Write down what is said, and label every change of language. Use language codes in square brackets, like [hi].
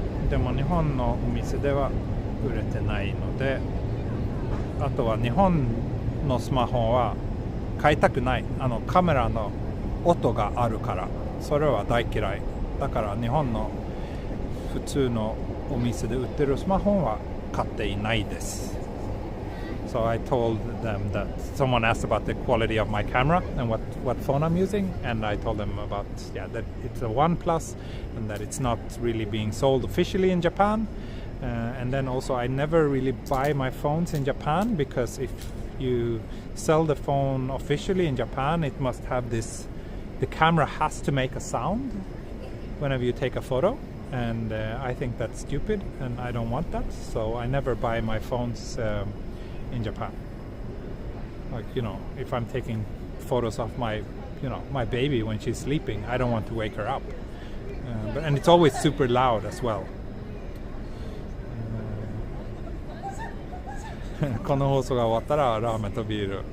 [ja] でも日本のお店では売れてないので、あとは日本のスマホは買いたくない。カメラの音があるから、それは大嫌い。だから日本の普通のお店で売ってるスマホは買っていないです。 [en] So I told them that someone asked about the quality of my camera and what phone I'm using, and I told them about that it's a OnePlus and that it's not really being sold officially in Japan. And then also I never really buy my phones in Japan, because if you sell the phone officially in Japan, it must have the camera has to make a sound whenever you take a photo, and I think that's stupid and I don't want that, so I never buy my phones in Japan. Like, if I'm taking photos of my baby when she's sleeping, I don't want to wake her up, and it's always super loud as well. [ja] この放送が終わったらラーメンとビール。